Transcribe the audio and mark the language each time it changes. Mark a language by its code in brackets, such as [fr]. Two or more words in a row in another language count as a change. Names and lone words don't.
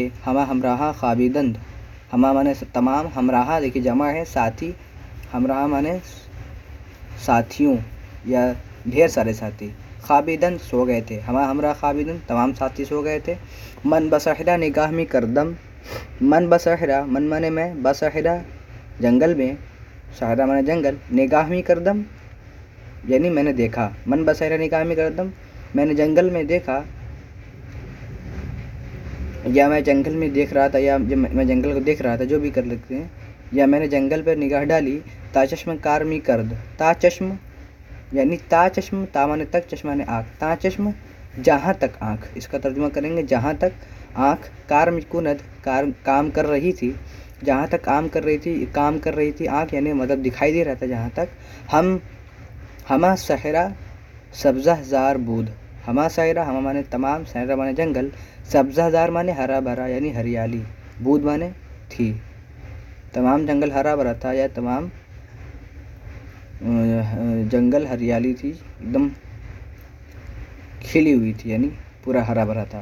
[fa] ہما ہمراہ خوابیدند، [ur] ہما مانے تمام، ہمراہ دیکھیے جمع ہے ساتھی، ہمراہ مانے ساتھیوں یا ڈھیر سارے ساتھی، خوابیدند سو گئے تھے، [fa] ہما ہمراہ خوابیدند [ur] تمام ساتھی سو گئے تھے۔ [fa] من بصحرا نگاہ میں کردم، من بصحرا [ur] من مانے میں، بصحرا جنگل میں، صحرا مانے جنگل، [fa] نگاہ میں کردم [ur] یعنی میں نے دیکھا، [fa] من بصحرا نگاہ میں کردم [ur] میں نے جنگل میں دیکھا، یا میں جنگل میں دیکھ رہا تھا، یا میں جنگل کو دیکھ رہا تھا، جو بھی کر لیتے ہیں، یا میں نے جنگل پر نگاہ ڈالی۔ [fa] تا چشم کار می کرد، تا چشم [ur] یعنی [fa] تا چشم، [ur] تا مانے تک، چشم مانے آنکھ، [fa] تا چشم [ur] جہاں تک آنکھ، اس کا ترجمہ کریں گے جہاں تک آنکھ، [fa] کار می کند [ur] کام کر رہی تھی، جہاں تک کام کر رہی تھی آنکھ یعنی مطلب دکھائی دے رہا تھا جہاں تک۔ [fa] ہما صحرا سبزہ زار بود، ہما صحرا [ur] ہما مانے تمام، صحرا مانے جنگل، [fa] سبزہ زار [ur] مانے ہرا بھرا یعنی ہریالی، بود مانے تھی، تمام جنگل ہرا بھرا تھا یا تمام جنگل ہریالی تھی، ایک دم کھلی ہوئی تھی یعنی پورا ہرا بھرا تھا۔